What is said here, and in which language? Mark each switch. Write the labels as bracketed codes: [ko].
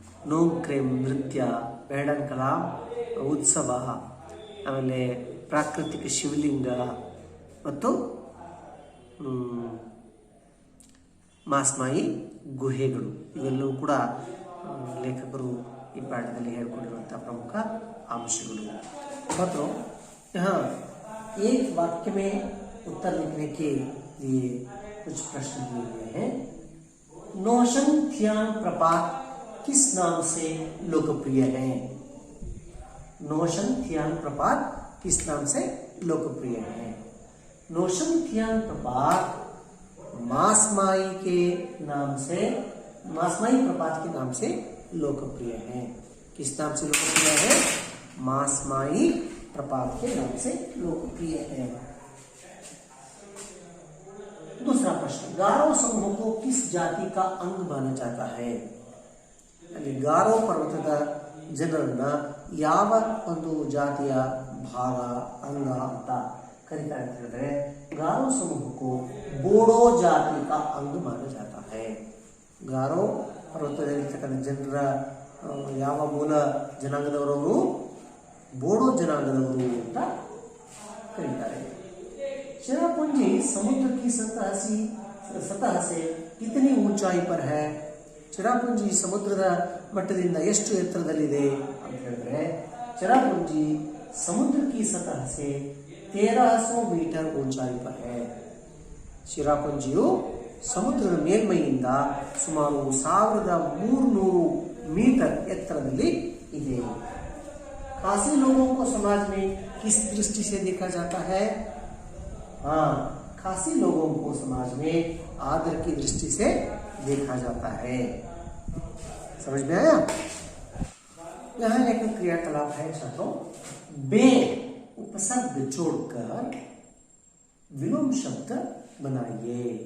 [kn] ನೋಂಗ್ cream ನೃತ್ಯ, Baden ಕಲಾ ಉತ್ಸವ, ಆಮೇಲೆ ಪ್ರಾಕೃತಿಕ ಶಿವಲಿಂಗ ಮತ್ತು ಮಾಸ್ಮಾಯಿ ಗುಹೆಗಳು, ಇವೆಲ್ಲವೂ ಕೂಡ ಲೇಖಕರು ಈ ಪಾಠದಲ್ಲಿ ಹೇಳ್ಕೊಂಡಿರುವಂಥ ಪ್ರಮುಖ ಅಂಶಗಳು. [hi] ಮತ್ತು यहाँ एक वाक्य में उत्तर लिखने के लिए कुछ प्रश्न दिए गए हैं. नोशंग थियांग प्रपात किस नाम से लोकप्रिय है? नोशंग थियांग प्रपात किस नाम से लोकप्रिय है? नोशंग थियांग प्रपात मासमाई प्रपात के नाम से लोकप्रिय है. किस नाम से लोकप्रिय है? मासमाई प्रपात के नाम से लोकप्रिय है. दूसरा प्रश्न, गारो समूह को किस जाति का अंग माना जाता है? [kn] ಅಲ್ಲಿ ಗಾರೋ ಪರ್ವತದ ಜನರನ್ನ ಯಾವ ಒಂದು ಜಾತಿಯ ಭಾಗ, ಅಂಗ ಅಂತ ಕರೀತಾರೆ ಅಂತ ಹೇಳಿದ್ರೆ, [hi] गारो समूह को बोडो जाति का अंग माना जाता है. [kn] ಗಾರೋ ಪರ್ವತದಲ್ಲಿರ್ತಕ್ಕಂಥ ಜನರ ಯಾವ ಮೂಲ ಜನಾಂಗದವರವರು? ಬೋಡೋ ಜನಾಂಗದವರು ಅಂತ ಕರೀತಾರೆ. [hi] चिरापुंजी समुद्र की सतह से कितनी ऊंचाई पर है? [kn] ಚಿರಾಪುಂಜಿ ಸಮುದ್ರದ ಮಟ್ಟದಿಂದ ಎಷ್ಟು ಎತ್ತರದಲ್ಲಿದೆ ಅಂತ ಹೇಳಿದ್ರೆ, [hi] ಚಿರಾಪುಂಜಿ ಸಮುದ್ರ ಕಿ ಸತಹ ಸೆ 1300 ಮೀಟರ್ ऊंचाई पर है. [kn] ಚಿರಾಪುಂಜಿಯು ಸಮುದ್ರದ ಮೇಲ್ಮೈಯಿಂದ ಸುಮಾರು 1300 ಮೀಟರ್ ಎತ್ತರದಲ್ಲಿ ಇದೆ. [hi] खासी लोगों को समाज में किस दृष्टि से देखा जाता है? हाँ, खासी लोगों को समाज में आदर की दृष्टि से देखा जाता है. समझ में आया? यहाँ एक क्रियाकलाप है छात्रों, बे उपसर्ग जोड़कर विलोम शब्द बनाइए.